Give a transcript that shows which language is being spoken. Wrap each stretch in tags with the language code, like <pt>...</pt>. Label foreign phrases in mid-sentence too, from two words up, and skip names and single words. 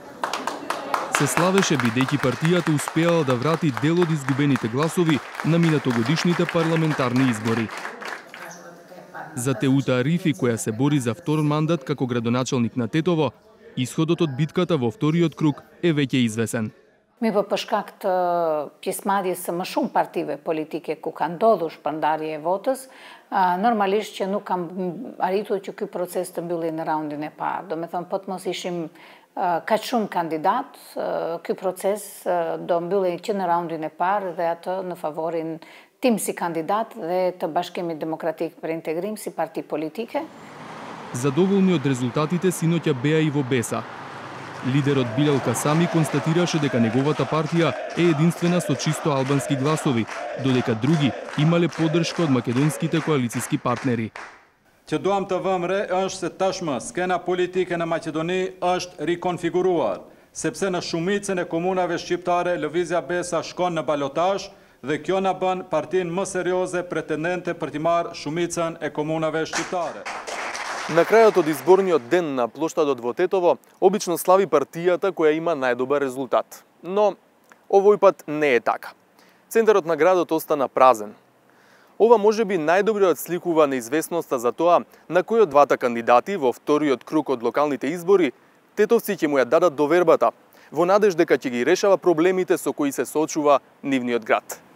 <mk>Се славеше бидејќи партијата успеала да врати дел од изгубените гласови на минатогодишните парламентарни избори. За Теута Арифи, која се бори за втор мандат како градоначалник на Тетово, исходот од битката во вториот круг е веќе извесен.</mk> <sq>Mi po përshkak të pjesëmarrjes së më shumë partive politike ku ka ndodhur shpërndarje e votës, normalisht që nuk kam arritur që ky proces të mbylli në raundin e parë. Do me thënë, po të mos ishim kaq shumë kandidat, ky proces do mbylli që në raundin e parë dhe atë në favorin tim si kandidat dhe të Bashkimit Demokratik për Integrim si parti politike.</sq> <mk>Задоволни од резултатите синоќа беа и во Беса. Лидерот Билал Касами констатираше дека неговата партија е единствена со чисто албански гласови, додека други имале поддршка од македонските коалициски партнери.</mk> <sq>Që duam të vëmë re është se tashmë skena politike në Maqedoni është rikonfiguruar, sepse në shumicën e komunave shqiptare lëvizja Besa shkon në balotazh dhe kjo na bën partinë më serioze pretendente për të marrë shumicën e komunave shqiptare.</sq> <mk>На крајот од изборниот ден на плоштадот во Тетово, обично слави партијата која има најдобар резултат. Но овој пат не е така. Центарот на градот остана празен. Ова можеби најдобро отсликува неизвестноста за тоа на кој од двата кандидати во вториот круг од локалните избори тетовци ќе му ја дадат довербата, во надеж дека ќе ги решава проблемите со кои се соочува нивниот град.</mk>